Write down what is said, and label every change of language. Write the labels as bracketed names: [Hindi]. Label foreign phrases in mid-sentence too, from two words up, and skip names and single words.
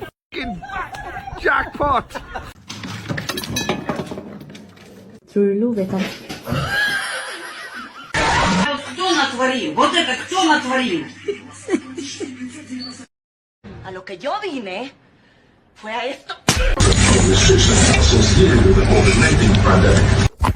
[English] F***ing jackpot! [Korean] 졸로 배달. [Russian] Кто натворил? Вот это кто натворил? [Spanish] A lo que yo vine fue a esto.